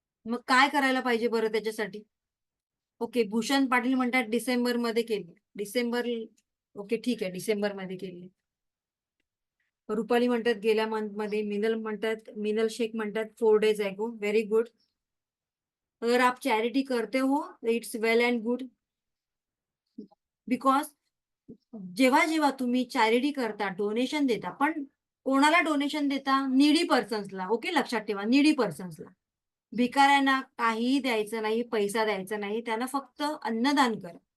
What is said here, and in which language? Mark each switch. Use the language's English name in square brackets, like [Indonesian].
[Marathi] मग काय करायला पाहिजे बरं त्याच्यासाठी? ओके. भूषण पाटील म्हणतात डिसेंबरमध्ये केली. डिसेंबर ओके ठीक आहे. डिसेंबरमध्ये केली. रुपाली म्हणतात गेल्या मंथमध्ये. मिनल शेख म्हणतात [English] 4 days ago. Very good. [Hindi] अगर आप चैरिटी करते हो [English] It's well and good. [Marathi] Because जेव्हा तुम्ही चॅरिटी करता, डोनेशन देता, पण कोणाला डोनेशन देता? नीडी पर्सन्सला. ओके, लक्षात ठेवा, नीडी पर्सन्सला. भिकाऱ्यांना काहीही द्यायचं नाही, पैसा द्यायचा नाही, त्यांना फक्त अन्नदान करा.